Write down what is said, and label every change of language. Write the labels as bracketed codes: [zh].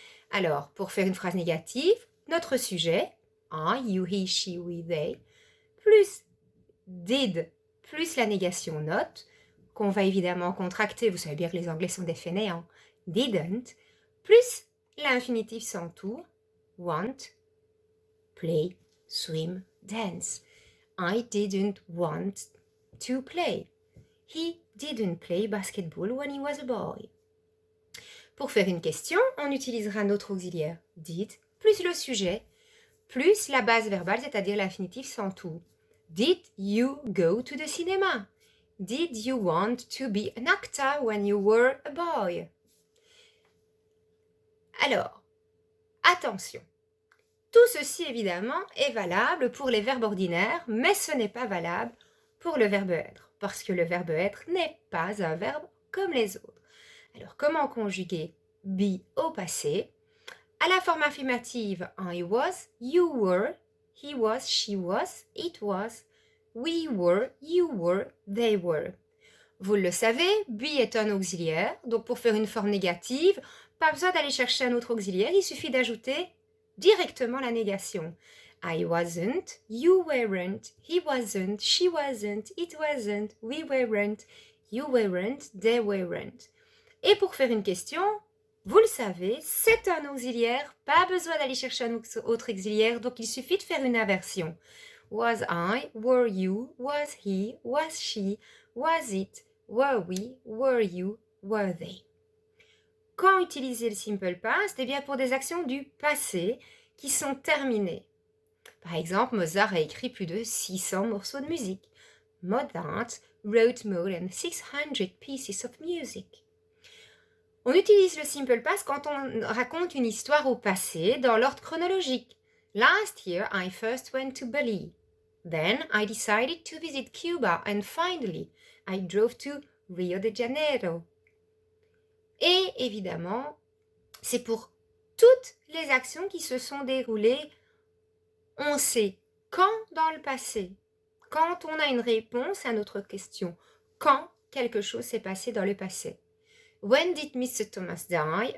[fr] Alors, pour faire une phrase négative, notre sujet, [en] I, you, he, she, we, they, [fr] plus did, plus la négation not, qu'on va évidemment contracter, vous savez bien que les Anglais sont des fainéants, didn't, plus l'infinitif sans tout, [en] want, play, swim, dance. I didn't want to play. He didn't play basketball when he was a boy. [fr] Pour faire une question, on utilisera notre auxiliaire did, plus le sujet, plus la base verbale, c'est-à-dire l'infinitif sans tout. [en] Did you go to the cinema? Did you want to be an actor when you were a boy? [fr] Alors, attention. Tout ceci, évidemment, est valable pour les verbes ordinaires, mais ce n'est pas valable pour le verbe être, parce que le verbe être n'est pas un verbe comme les autres. Alors, comment conjuguer be au passé? À la forme affirmative, [en] I was, you were, he was, she was, it was, we were, you were, they were. [fr] Vous le savez, be est un auxiliaire, donc pour faire une forme négative, pas besoin d'aller chercher un autre auxiliaire, il suffit d'ajouter directement la négation. [en] I wasn't, you weren't, he wasn't, she wasn't, it wasn't, we weren't, you weren't, they weren't. [fr] Et pour faire une question, vous le savez, c'est un auxiliaire, pas besoin d'aller chercher un autre auxiliaire, donc il suffit de faire une inversion. [en] Was I, were you, was he, was she, was it, were we, were you, were they. [fr] Quand utiliser le simple past? Eh bien pour des actions du passé qui sont terminées. Par exemple, Mozart a écrit plus de 600 morceaux de musique. [en] Mozart wrote more than 600 pieces of music. [fr] On utilise le simple past quand on raconte une histoire au passé dans l'ordre chronologique. [en] Last year, I first went to Bali. Then, I decided to visit Cuba and finally, I drove to Rio de Janeiro. [fr] Et évidemment, c'est pour toutes les actions qui se sont déroulées, on sait quand dans le passé, quand on a une réponse à notre question, quand quelque chose s'est passé dans le passé. [en] When did Mr. Thomas die?